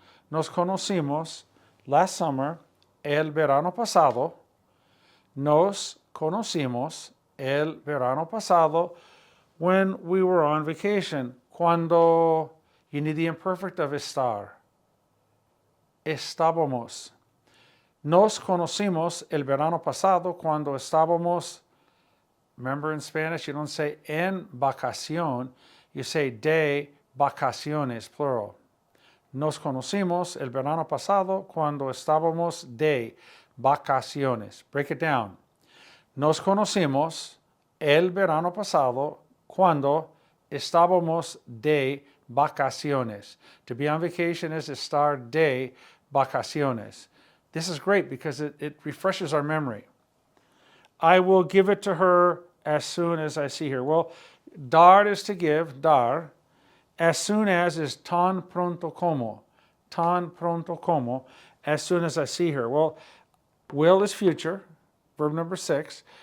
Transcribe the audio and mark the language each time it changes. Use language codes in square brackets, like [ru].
[es] Nos conocimos [en] last summer, [es] el verano pasado. Nos conocimos el verano pasado [en] when we were on vacation. [es] Cuando, [en] you need the imperfect of estar. [es] Estábamos. Nos conocimos el verano pasado cuando estábamos. [en] Remember in Spanish, you don't say [es] en vacación, [en] you say [es] de vacaciones, [en] plural. [es] Nos conocimos el verano pasado cuando estábamos de vacaciones. [en] Break it down. [es] Nos conocimos el verano pasado cuando estábamos de vacaciones. [en] To be on vacation is [es] estar de vacaciones. [en] This is great because it refreshes our memory. I will give it to her as soon as I see her. Well, dar is to give, dar. As soon as is [es] tan pronto como. Tan pronto como. [en] As soon as I see her. Well, will is future, verb number 6.